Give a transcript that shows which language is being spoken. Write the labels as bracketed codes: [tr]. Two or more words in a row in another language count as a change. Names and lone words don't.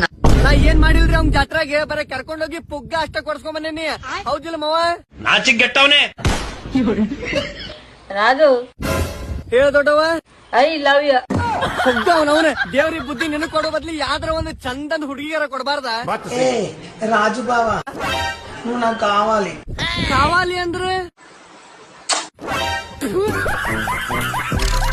[kn] ನಾ ಏನ್ ಮಾಡಿಲ್ರಿ ಅವ್ನ್ ಜಾತ್ರೆಗೆ, ಬರ ಕರ್ಕೊಂಡೋಗಿ ಪುಗ್ಗ ಅಷ್ಟ ಕೊಡ್ಸ್ಕೊಂಡ್ ಬಂದೇನಿ. ಹೌದಿಲ್ಲ ಮಾವ? ನಾಚಿಗೆಟ್ಟವನೇ. ರಾಘು, ಹೇಳ ದೊಡ್ಡವ. [en] I love you. [kn] ಪುಗ್ಗ ಅವನವನ ದೇವ್ರಿಗೆ ಬುದ್ಧಿ ನಿನಗ್ ಕೊಡೋ ಬದ್ಲಿ ಯಾವ್ದ್ರ ಒಂದು ಚಂದನ್ ಹುಡುಗಿಯರ ಕೊಡಬಾರ್ದ? [te] ఏ రాజు బావా నువ్వు నాకు కావాలి. [kn] ಕಾವಾಲಿ ಅಂದ್ರೆ